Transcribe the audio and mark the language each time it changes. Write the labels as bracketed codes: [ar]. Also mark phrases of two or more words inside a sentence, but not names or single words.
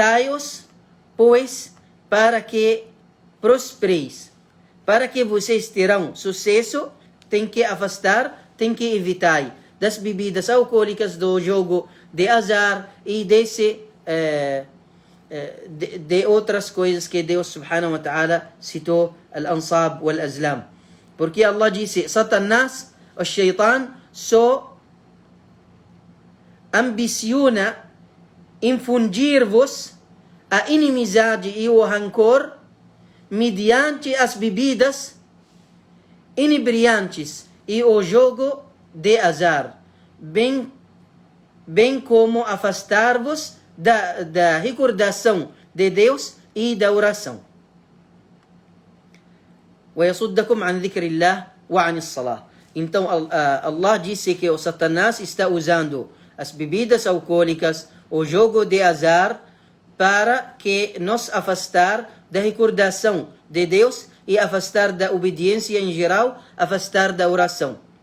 [pt] Evitai-os pois para que prospereis, para que vocês terão sucesso, tem que afastar, tem que evitar das bebidas alcoólicas, do jogo de azar e de outras coisas que Deus [ar] سبحانه وتعالى [pt] citou, [ar] الأنصاب والأزلام. [pt] Porque Allah disse, Satanás, o Shaitan, só ambiciona infundir-vos a inimizade e o rancor mediante as bebidas inebriantes e o jogo de azar, bem como afastar-vos da recordação de Deus e da oração. [ar] وَيَصُدَّكُمْ عَنْ ذِكْرِ اللَّهِ وَعَنِ الصَّلَاةِ. [pt] Então Allah disse que o Satanás está usando as bebidas alcoólicas, o jogo de azar, para que nos afastar da recordação de Deus e afastar da obediência em geral, afastar da oração.